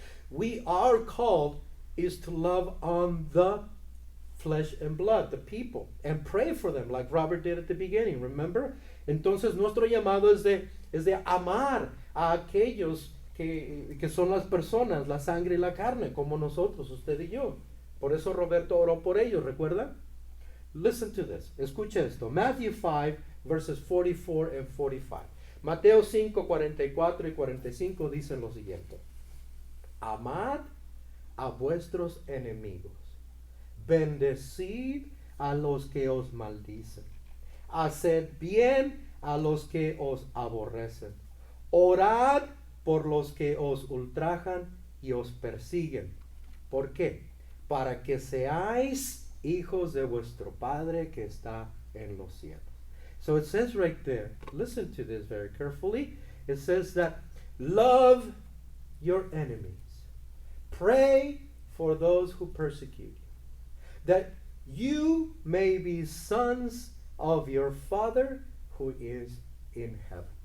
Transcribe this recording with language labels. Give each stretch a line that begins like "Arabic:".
English: We are called is to love on the flesh and blood, the people, and pray for them, like Robert did at the beginning, remember?
Spanish: Entonces nuestro llamado es de amar a aquellos que son las personas, la sangre y la carne, como nosotros, usted y yo. Por eso Roberto oró por ellos, ¿recuerda?
English: Listen to this.
Spanish: Escucha esto.
English: Matthew 5, verses 44 and 45.
Spanish: Mateo 5, 44 y 45 dicen lo siguiente. Amad a vuestros enemigos. Bendecid a los que os maldicen. Haced bien a los que os aborrecen. Orad por los que os ultrajan y os persiguen. ¿Por qué? Para que seáis hijos de vuestro Padre que está en los cielos.
English: So it says right there, listen to this very carefully. It says that love your enemies. Pray for those who persecute you. That you may be sons of your Father who is in heaven.